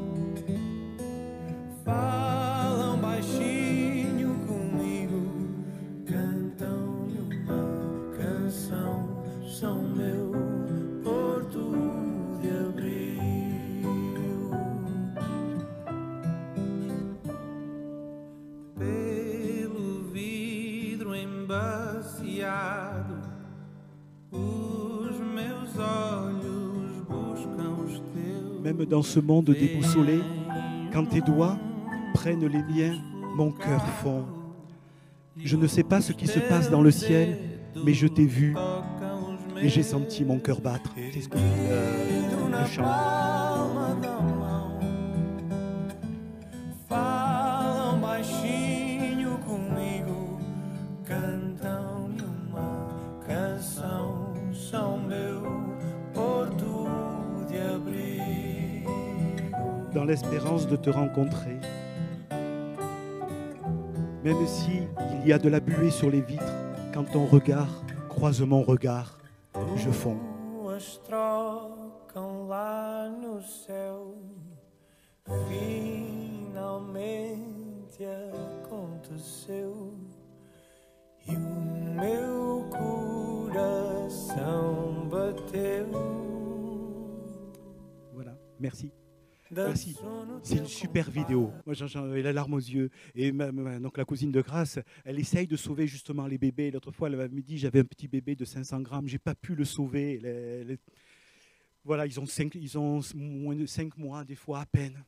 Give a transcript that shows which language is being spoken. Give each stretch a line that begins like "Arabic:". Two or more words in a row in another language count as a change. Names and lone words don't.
Portuguese: Falam baixinho comigo, cantam-me uma canção, são meu porto de abrigo. Pelo vidro embaciado, os meus olhos buscam os teus.
French: Même dans ce monde déboussolé, quand tes doigts prennent les miens, mon cœur fond. Je ne sais pas ce qui se passe dans le ciel, mais je t'ai vu et j'ai senti mon cœur battre. C'est ce que le chant.
Portuguese: Falam baixinho comigo, cantam-me uma canção, são meu porto de abrigo.
French: Dans l'espérance de te rencontrer, même si il y a de la buée sur les vitres, quand ton regard croise mon regard, je fonds.
Portuguese: Luas trocam lá no céu, finalmente aconteceu, e o meu coração bateu.
French: Voilà, merci. Merci. C'est une super vidéo. Moi, j'ai la larme aux yeux. Et donc, la cousine de Grace, elle essaye de sauver justement les bébés. L'autre fois, elle me dit, j'avais un petit bébé de 500 grammes, j'ai pas pu le sauver. Voilà, ils ont moins de 5 mois, des fois à peine.